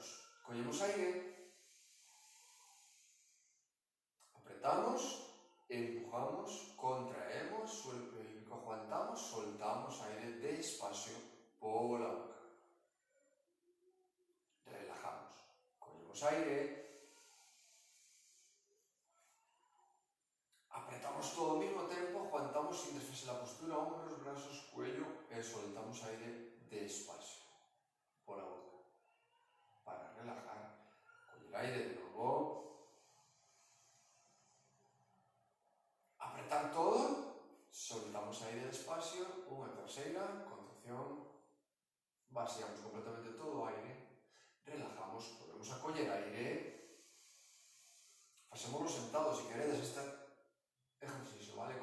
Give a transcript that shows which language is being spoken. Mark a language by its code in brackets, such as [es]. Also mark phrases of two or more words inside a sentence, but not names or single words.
[gl] Collemos aire, apretamos, [es] empujamos, contraemos, suelo pélvico, [gl] aguantamos, soltamos aire despacio pola boca. [es] Relajamos. cogemos aire, apretamos todo [gl] ao mesmo tempo, [es] aguantamos sin desfacer la postura, hombros, brazos, cuello e soltamos aire despacio por la boca para relajar. Coger aire de nuevo, apretar todo, soltamos aire despacio, una tercera, contracción, vaciamos completamente todo aire, relajamos, volvemos a coger aire, hacémoslo sentado si queréis este ejercicio, ¿vale?